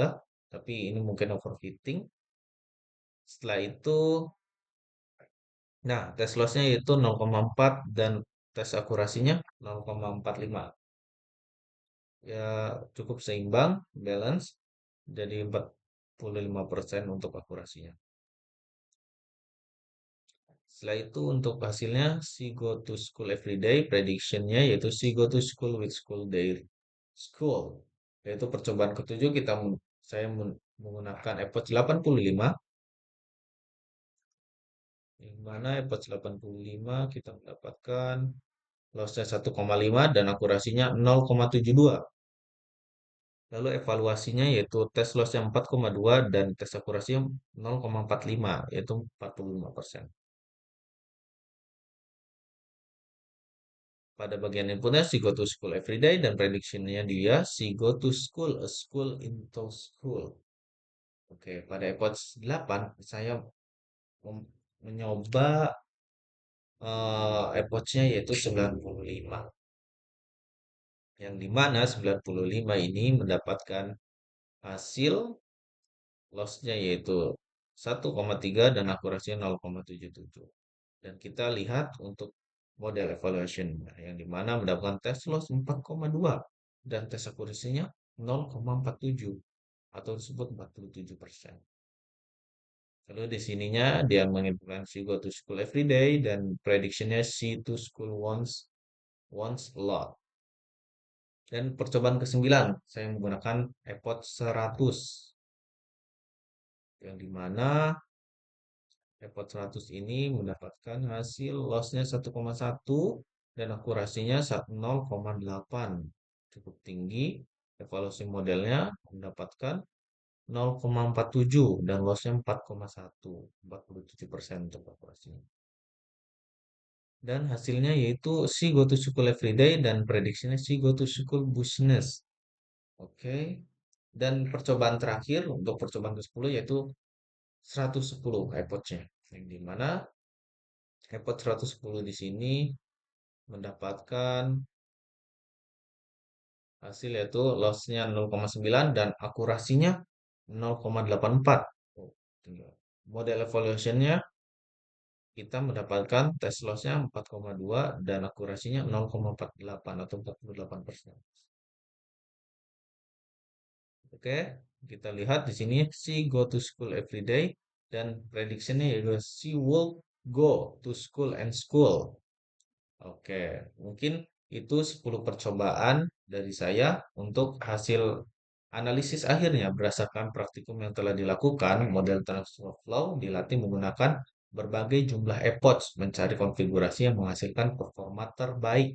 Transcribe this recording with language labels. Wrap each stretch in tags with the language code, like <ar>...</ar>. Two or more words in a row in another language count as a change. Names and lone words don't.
<id>Tapi ini mungkin overfitting. Setelah itu, nah, tes lossnya itu 0,4 dan tes akurasinya 0,45. Ya, cukup seimbang, balance. Jadi 45% untuk akurasinya. Setelah itu untuk hasilnya,</id> <en>she go to school every day.</en> <id>Prediction-nya yaitu</id> <en>she go to school with school day. School.</en> <id>Yaitu percobaan ketujuh saya menggunakan approach 85. Yang mana approach 85 kita mendapatkan lossnya 1,5 dan akurasinya 0,72. Lalu evaluasinya yaitu tes lossnya 4,2 dan tes akurasinya 0,45, yaitu 45%. Pada bagian inputnya</id> <en>she go to school every day</en> <id>dan prediksinya dia</id> <en>she go to school, a school into school.</en> <id>Oke, pada episode 8 saya mencoba epochnya yaitu 95. Yang dimana 95 ini mendapatkan hasil lossnya yaitu 1,3 dan akurasinya 0,77. Dan kita lihat untuk</id> <en>model evaluation</en> <id>yang dimana mendapatkan tes loss 4,2 dan tes akurasinya 0,47 atau disebut 47%. Lalu di sininya dia menginputkan</id> <en>she go to school every day</en> <id>dan prediksinya</id> <en>she to school once a lot.</en> <id>Dan percobaan ke-9 saya menggunakan EPOD 100 yang dimana EPOD 100 ini mendapatkan hasil lossnya 1,1 dan akurasinya 0,8, cukup tinggi. Evaluasi modelnya mendapatkan 0,47 dan lossnya 4,1, 47% untuk akurasinya. Dan hasilnya yaitu</id> <en>she go to school every day</en> <id>dan prediksinya</id> <en>she go to school business.</en> <id>Oke. Dan percobaan terakhir untuk percobaan ke-10 yaitu 110 iPod-nya. Yang dimana iPod 110 di sini mendapatkan hasil yaitu lossnya 0,9 dan akurasinya 0,84. Oh,</id> <en>model evaluationnya</en> <id>kita mendapatkan tes lossnya 4,2 dan akurasinya 0,48 atau 48%. Oke, kita lihat di sini</id> <en>she go to school every day</en> <id>dan prediksinya yaitu</id> <en>she will go to school and school.</en> <id>Oke, mungkin itu 10 percobaan dari saya untuk hasil analisis akhirnya berdasarkan praktikum yang telah dilakukan. Model TensorFlow dilatih menggunakan berbagai jumlah epoch mencari konfigurasi yang menghasilkan performa terbaik.</id>